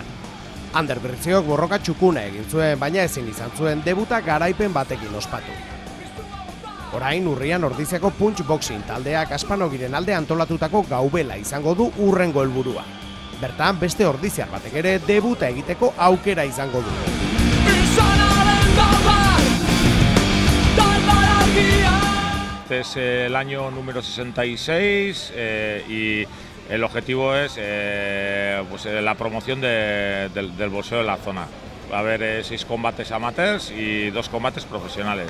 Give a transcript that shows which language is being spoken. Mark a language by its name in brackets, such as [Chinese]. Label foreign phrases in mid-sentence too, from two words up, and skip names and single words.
[Basque] Ander Bertziok borroka txukuna egin zuen, baina ezin izan zuen debuta garaipen batekin ospatu. Orain urrian Ordiziako punch boxing taldeak Aspanogiren alde antolatutako gaubela izango du urrengo helburua. Bertan beste ordiziar batek ere debuta egiteko aukera izango du. [Spanish] Este es el año número 66 y el objetivo es pues, la promoción del boxeo en la zona. Va a haber 6 combates amateurs y 2 combates profesionales.